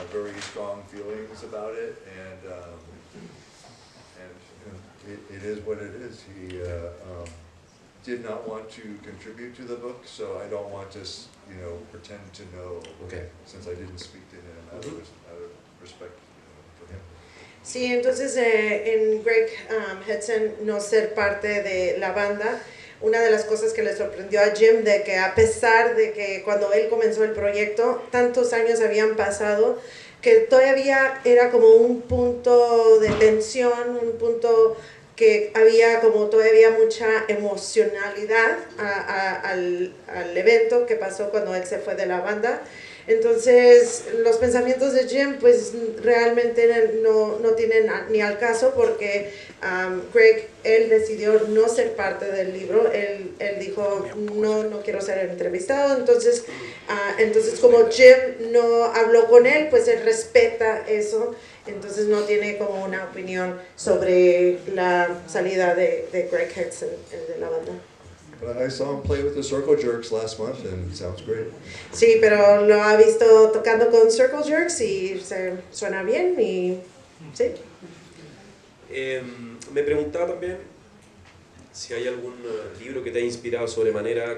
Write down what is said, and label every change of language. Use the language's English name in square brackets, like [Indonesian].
[English] very strong feelings about it, and it is what it is. He did not want to contribute to the book, so I don't want to, pretend to know. Okay. Since I didn't speak to him out of respect for him. [Spanish] Sí, entonces en Greg Hudson no ser parte de la banda, una de las cosas que le sorprendió a Jim de que a pesar de que cuando él comenzó el proyecto, tantos años habían pasado, que todavía era como un punto de tensión, un punto que había como todavía mucha emocionalidad al evento que pasó cuando él se fue de la banda. Entonces, los pensamientos de Jim pues realmente no tienen ni al caso porque Greg, él decidió no ser parte del libro, él dijo no quiero ser entrevistado, entonces como Jim no habló con él, pues él respeta eso, entonces no tiene como una opinión sobre la salida de Greg Hudson de la banda. [English] But I saw him play with the Circle Jerks last month, and it sounds great. [Spanish] Sí, pero lo ha visto tocando con Circle Jerks y suena bien y sí. Me preguntaba también si hay algún libro que te ha inspirado sobremanera.